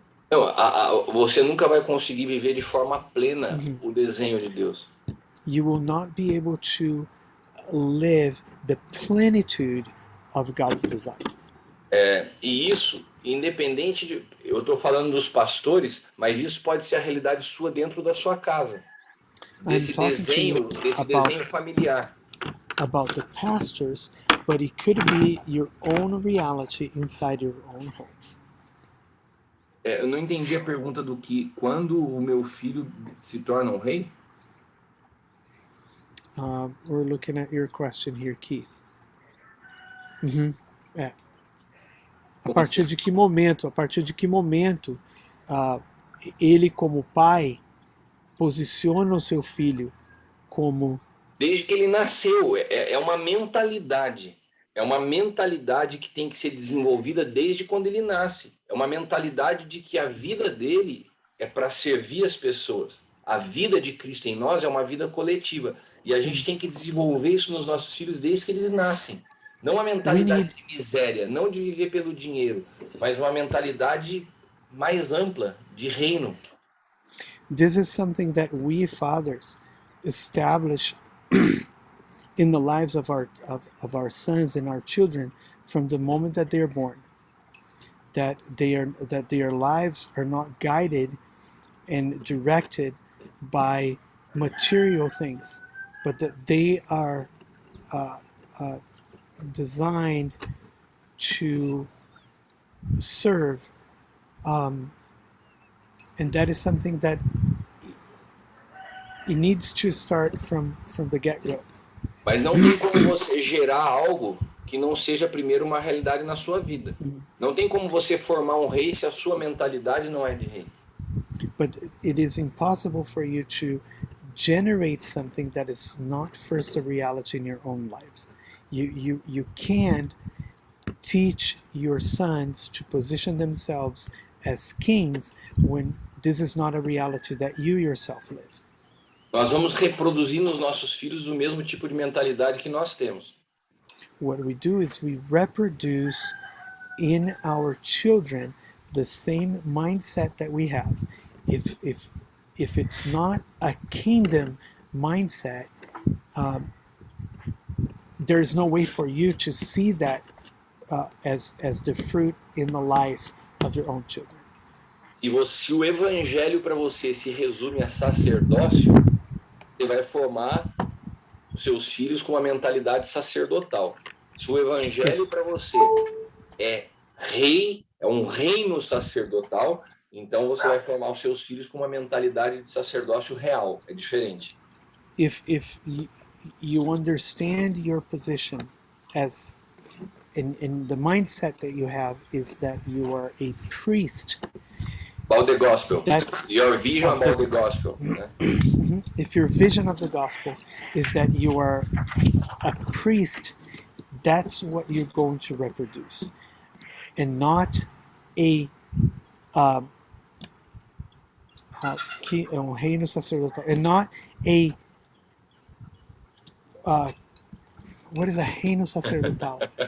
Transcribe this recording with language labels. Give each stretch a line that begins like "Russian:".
Portuguese: Não, você nunca vai conseguir viver de forma plena o desenho de Deus.
English: You will not be able to live the plenitude of God's design.
Portuguese: E isso, independente de... Eu estou falando dos pastores, mas isso pode ser a realidade sua dentro da sua casa. Desse desenho familiar.
English: About the pastors, but it could be your own reality inside your own home.
Portuguese: Eu não entendi a pergunta do que quando o meu filho se torna um rei?
English: We're looking at your question here, Keith.
Portuguese: A partir de que momento ele como pai posiciona o seu filho como... Desde que ele nasceu, é uma mentalidade. É uma mentalidade que tem que ser desenvolvida desde quando ele nasce. É uma mentalidade de que a vida dele é para servir as pessoas. A vida de Cristo em nós é uma vida coletiva. E a gente tem que desenvolver isso nos nossos filhos desde que eles nascem. Não uma mentalidade de miséria, não de viver pelo dinheiro, mas uma mentalidade mais ampla, de reino.
English: This is something that we fathers establish in the lives of our sons and our children from the moment that they are born. That their lives are not guided and directed by material things, but that they are designed to serve, and that is something that it needs to start from the get-go.
Portuguese: Mas não tem como você gerar algo que não seja primeiro uma realidade na sua vida. Não tem como você formar um rei se a sua mentalidade não é de rei.
English: But it is impossible for you to generate something that is not first a reality in your own lives. You can't teach your sons to position themselves as kings when this is not a reality that you yourself live.
Portuguese: Nós vamos reproduzir nos nossos filhos o mesmo tipo de mentalidade que nós temos.
English: What we do is we reproduce in our children the same mindset that we have. If it's not a kingdom mindset, there's no way for you to see that as the fruit in the life of your own children.
Portuguese: Se o evangelho para você se resume a sacerdócio, você vai formar os seus filhos com uma mentalidade sacerdotal. Se o evangelho para você é rei, é um reino sacerdotal, então você vai formar os seus filhos com uma mentalidade de sacerdócio real. É diferente.
English: If you understand your position as in the mindset that you have is that you are a priest. About the gospel. That's your vision about the gospel. Né? If your vision of the gospel is that you are a priest, that's what you're going to reproduce, and not a
Portuguese: reino sacerdotal,
English: and not a what is a reino sacerdotal?